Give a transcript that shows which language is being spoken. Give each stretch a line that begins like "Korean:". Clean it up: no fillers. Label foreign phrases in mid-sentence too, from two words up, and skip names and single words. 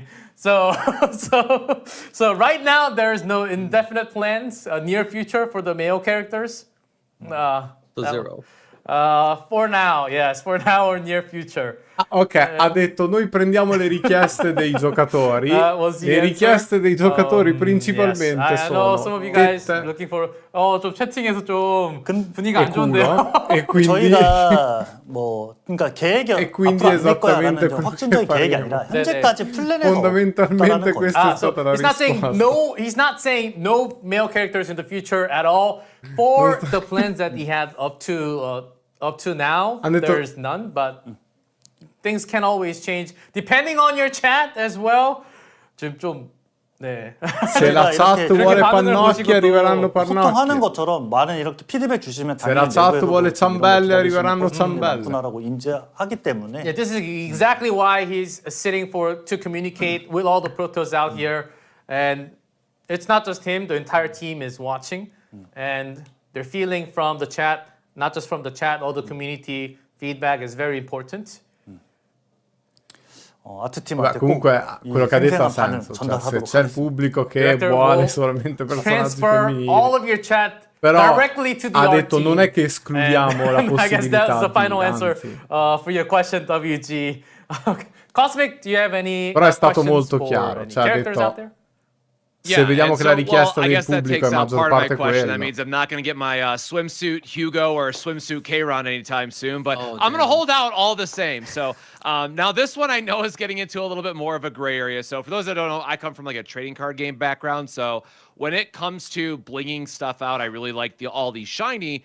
English: So right now there's no indefinite plans, near future for the male characters. Zero. For now, yes, for now or near future.
Italian: Ok, ha detto noi prendiamo le richieste dei giocatori.
English: Was the
Italian: Le
English: answer?
Italian: richieste dei giocatori principalmente
English: Yes. I know
Italian: sono
English: some of you guys
Italian: dette
English: looking for.
Korean: 좀 채팅에서 좀 분위기가
Italian: e
Korean: 안 좋은데요.
Italian: culo e quindi
Korean: 저희가 뭐 그러니까 계획이
Italian: E quindi
Korean: 앞으로 안될 거야라는
Italian: esattamente
Korean: 좀 확정적인
Italian: quello che
Korean: 계획이
Italian: faremo.
Korean: 아니라 현재까지 플랜에서
Italian: fondamentalmente
Korean: 없다라는
Italian: questo
Korean: 거죠.
Italian: è
English: So
Italian: stata la
English: he's not saying
Italian: risposta.
English: no. He's not saying no male characters in the future at all. For the plans that he had up to now,
Italian: Han detto-
English: there's none. But things can always change depending on your chat as well.
Korean: 좀 네.
Italian: Se la
Korean: 저희가
Italian: chat
Korean: 이렇게
Italian: vuole
Korean: 반응을
Italian: pannocchi
Korean: 보시고
Italian: arriveranno
Korean: 소통하는
Italian: pannocchi.
Korean: 것처럼 많은 이렇게 피드백 주시면
Italian: Se la
Korean: 당연히
Italian: chat
Korean: 내부에서도
Italian: vuole
Korean: 이런
Italian: ciambelle,
Korean: 거 기다리시는
Italian: arriveranno
Korean: 분들이
Italian: ciambelle.
Korean: 많구나라고 인지하기 때문에
English: Yeah, this is exactly why he's sitting to communicate with all the protos out here, and it's not just him. The entire team is watching, and they're feeling from the chat, not just from the chat. All the community feedback is very important.
Italian: Vabbè,
Korean: 아트팀한테
Italian: comunque
Korean: 꼭
Italian: quello che ha detto ha
Korean: 생생한 반응
Italian: senso. Cioè, se
Korean: 전달하도록
Italian: c'è il
Korean: 하겠습니다.
Italian: pubblico che
English: Director
Italian: vuole
English: will
Italian: solamente personaggi
English: Transfer
Italian: femminili.
English: all of your chat
Italian: Però
English: directly to the
Italian: ha
English: art
Italian: detto
English: team.
Italian: non è che escludiamo la
English: And I guess
Italian: possibilità
English: that's the final
Italian: di,
English: answer
Italian: anzi.
English: for your question, WG. Okay. Cosmic, do you have any
Italian: Però è stato
English: questions
Italian: molto
English: for
Italian: chiaro,
English: any
Italian: cioè ha
English: characters
Italian: detto-
English: out there?
Italian: Se vediamo
English: and
Italian: che la richiesta
English: I
Italian: del
English: guess that
Italian: pubblico
English: takes
Italian: è
English: out
Italian: maggior
English: part of my
Italian: parte
English: question.
Italian: quello.
English: That means I'm not going to get my swimsuit Hugo or swimsuit K-Ron anytime soon, but Oh, I'm going to damn. hold out all the same. So now this one I know is getting into a little bit more of a gray area. So for those that don't know, I come from like a trading card game background. So when it comes to blinging stuff out, I really like all the shiny.